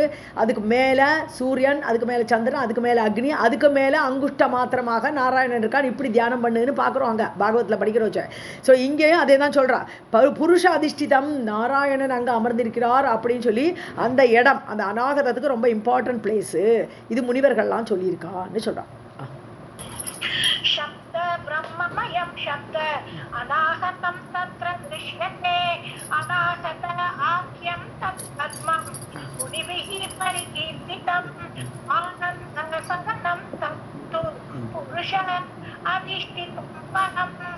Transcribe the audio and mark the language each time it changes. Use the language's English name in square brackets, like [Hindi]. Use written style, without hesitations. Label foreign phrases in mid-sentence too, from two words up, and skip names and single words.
[Tamil] அதுக்கு மேலே சூரியன், அதுக்கு மேலே சந்திரன், அதுக்கு மேலே அக்னி, அதுக்கு மேலே அங்குஷ்ட மாத்திரமாக நாராயணன் இருக்கான். இப்படி தியானம் பண்ணுன்னு பார்க்குறோம் அங்கே பாகவத்தில் படிக்கிற வச்சு. ஸோ இங்கேயும் அதே தான் சொல்கிறா. [Sanskrit] पुरुष अधिष्ठितम्, [Tamil] நாராயணன் அங்கே அமர்ந்திருக்கிறார் அப்படின்னு சொல்லி அந்த இடம் அந்த அநாகதத்துக்கு ரொம்ப [English] important place. [Tamil] இது முனிவர்கள்லாம் சொல்லியிருக்கா சொல்றான். [Sanskrit] शब्द ब्रह्ममयं शब्द अनाहतं तत्र दृश्यते अनाहत आख्यं तत् पद्मं मुनिभिः परिकीर्तितम् आनन्दसदनं तत्तु पुरुष अधिष्ठितं परम्.